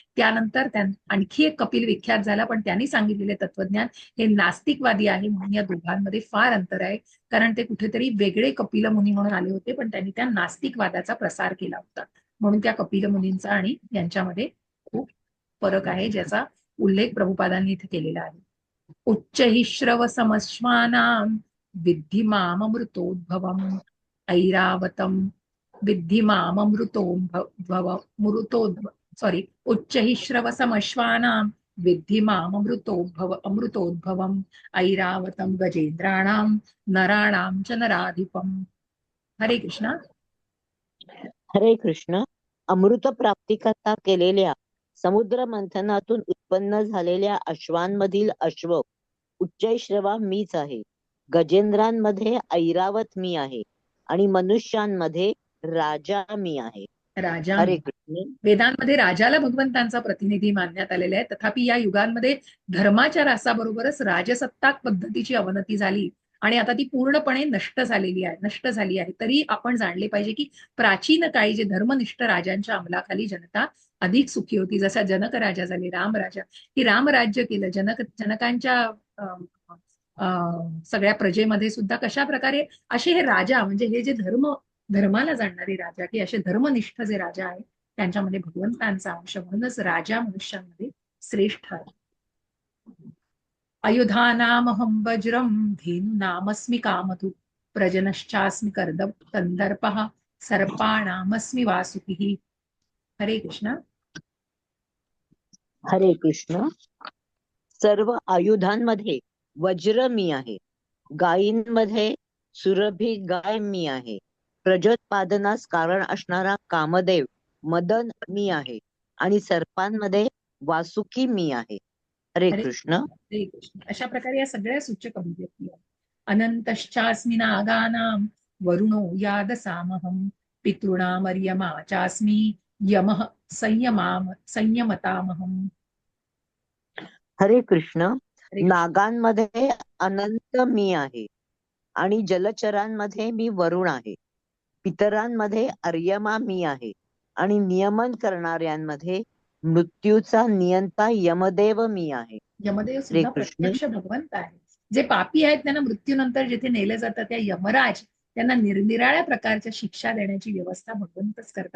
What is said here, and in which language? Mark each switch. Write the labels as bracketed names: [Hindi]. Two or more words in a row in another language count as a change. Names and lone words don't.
[Marathi] त्यानंतर आणखी एक कपिल विख्यात झाला, पण त्यांनी सांगितलेले तत्वज्ञान हे नास्तिकवादी आहे. म्हणून या दोघांमध्ये फार अंतर आहे, कारण ते कुठेतरी वेगळे कपिल मुनी म्हणून आले होते, पण त्यांनी त्या नास्तिकवादाचा प्रसार केला होता. म्हणून त्या कपिल मुनींचा आणि यांच्यामध्ये खूप फरक आहे, ज्याचा उल्लेख प्रभुपादांनी इथे केलेला आहे. [Sanskrit] उच्च हि श्रव समश्वानां विद्धि मामृतोद्भवम् ऐरावतम विद्धि सॉरी, उच्च हि श्रव समश्वानां विद्धि अमृतोद्भवम् ऐरावतम गजेंद्राणां नराणां च नराधिपम्. [Marathi] हरे कृष्ण. हरे कृष्ण. अमृत प्राप्तिकरता केलेल्या समुद्र मंथनातून उत्पन्न झालेल्या अश्वांमधील अश्व उच्चैश्रवा मीच आहे. गजेंद्रांमध्ये ऐरावत मी आहे आणि मनुष्यांमध्ये राजा मी आहे. राजा हरे कृष्ण. वेदांमध्ये राजाला भगवंतांचा प्रतिनिधी मानण्यात आलेला आहे. तथापि या युगांमध्ये धर्माच्या रासाबरोबरच राजसत्ताक पद्धतीची अवनती झाली आणि आता ती पूर्णपणे नष्ट झाली आहे. तरी आपण जाणले पाहिजे की प्राचीन काळी जे धर्मनिष्ठ राजांच्या अंमलाखाली जनता अधिक सुखी होती. जसा जनक राजा झाले, राम राजा, की राम राज्य केलं. जनकांच्या सगळ्या प्रजेमध्ये सुद्धा कशा प्रकारे असे हे राजा, म्हणजे हे जे धर्माला जाणणारे राजा, की असे धर्मनिष्ठ जे राजा आहेत, त्यांच्यामध्ये भगवंतांचा अंश. म्हणूनच राजा मनुष्यांमध्ये श्रेष्ठ आहे. [Sanskrit] अयुधानामहं वज्रं धेनूनामस्मि कामधुक् प्रजनश्चास्मि कंदर्पः सर्पाणामस्मि वासुकिः. [Marathi] हरे कृष्ण. हरे कृष्ण. सर्व आयुधांमध्ये वज्र मी आहे. गायींमध्ये सुरभी गाय मी आहे. प्रजोत्पादनास कारण असणारा कामदेव मदन मी आहे आणि सर्पांमध्ये वासुकी मी आहे. हरे कृष्ण. हरे कृष्ण. अशा प्रकारे या सगळ्या सूचक अभिव्यक्ती आहेत. [Sanskrit] अनंतश्चास्मि नागानां वरुणो यादसामहं पितॄणामर्यमा चास्मि यमः संयमतामहं. [Marathi] हरे कृष्ण. हरे कृष्ण. नागांमध्ये अनंत मी आहे आणि जलचरांमध्ये मी वरुण आहे. पितरांमध्ये अर्यमा मी आहे आणि नियमन करणाऱ्यांमध्ये मृत्यूचा नियंता यमदेव मी आहे. यमदेव हरे सुद्धा कृष्ण. प्रत्यक्ष भगवंत आहे. जे पापी आहेत त्यांना मृत्यूनंतर जिथे नेलं जातं त्या यमराज त्यांना निरनिराळ्या प्रकारच्या शिक्षा देण्याची व्यवस्था भगवंतच करतात.